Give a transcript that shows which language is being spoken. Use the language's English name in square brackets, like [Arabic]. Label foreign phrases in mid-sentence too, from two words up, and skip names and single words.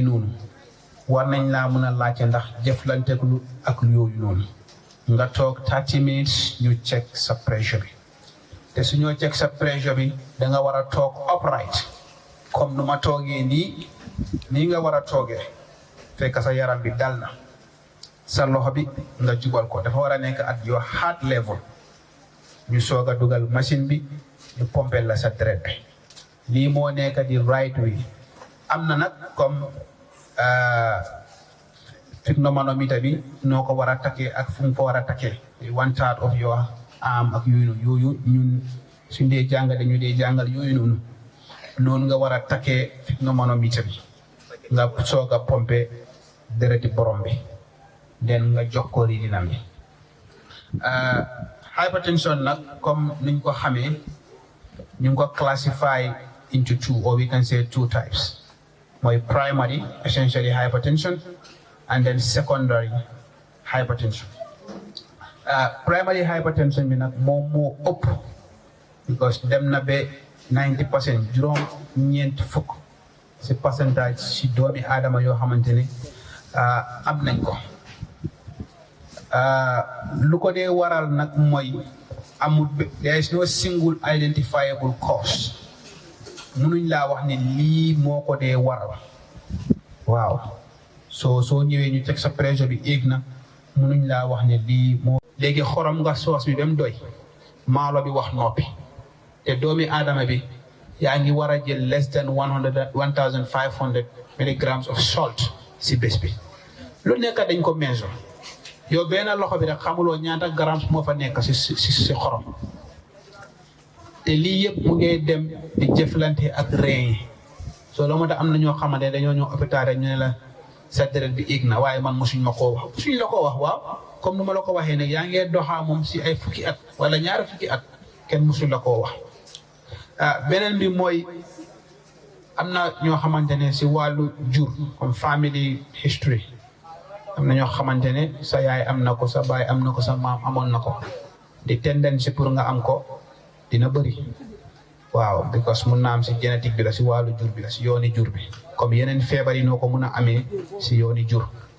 [Wolof] noonu war nañ laa mën a laajte ndax jëflante lu ak yooyu noonu nga toog 30 minutes ñu check sa pressure bi te su ñoo check sa pressure bi da nga war a toog upright comme nu ma toogee nii nga war a toogee fekk sa yaram bi dal na sa loxo bi nga jubal ko dafa war a nekk [English] at your heart level [Wolof] ñu soog a dugal machine bi ñu pompel la sa deret bi lii moo nekk di [English] right way [Wolof] am na nag comme phygmomanometer bi noo ko war a takkee ak fu mu ko war a takkee 1/3 [English] of your arm [Wolof] ak yooyu ñun suñ dee jàngale ñu dee jàngal yooyu noonu nga war a takkee phygmomanometer bi nga soog a pompe dereti borom bi den nga jox ko riidinam bi [English] hypertension [Wolof] nag comme niñ ko xamee ñu ngi ko [English] classify into 2 or we can say 2 types mooy primary essentially hypertension and then secondary hypertension. Primary hypertension [Wolof] bi nag moom moo ëpp because dem na ba 90% juróom-ñeent fukk si percentage si doomi aadama yoo xamante ne am nañ ko lu ko dee waral nag mooy amul [English] there is no single identifiable cause [Wolof] munuñ laa wax ne lii moo ko dee waral waaw soo ñëwee ñu teg sa pressure bi éeg na munuñ laa wax ne lii moo léegi xorom nga soos bi ba mu doy maalo bi wax noppi te doomi aadama bi yaa ngi war a jël [English] less than 1500 milligrams of salt [Wolof] si bés bi lu nekk dañ ko measure yow benn loxo bi rek xamuloo ñaata grams moo fa nekk si xorom te lii yëpp mu ngi dem di jëflante ak rein yi soo loo moo tax am na ñoo xamante ne dañoo ñëw hôpital rek ñu ne la sa deret bi éeg na waaye man mosuñ ma koo wax suñ la ko wax waaw comme nu ma la ko waxee nag yaa ngee doxaa moom si ay fukki at wala ñaari fukki at kenn mosuñ la koo wax beneen bi mooy am na ñoo xamante ne si wàllu jur comme [English] family history [Wolof] am na ñoo xamante ne sa yaay am na ko sa baay am na ko sa maam amoon na ko di [French] tendance pour [Wolof] nga am ko dina bëri waaw because mun na am si génétique bi la si wàllu jur bi la si yooni jur bi comme yeneen feebar yi noo ko mun a amee si yooni jur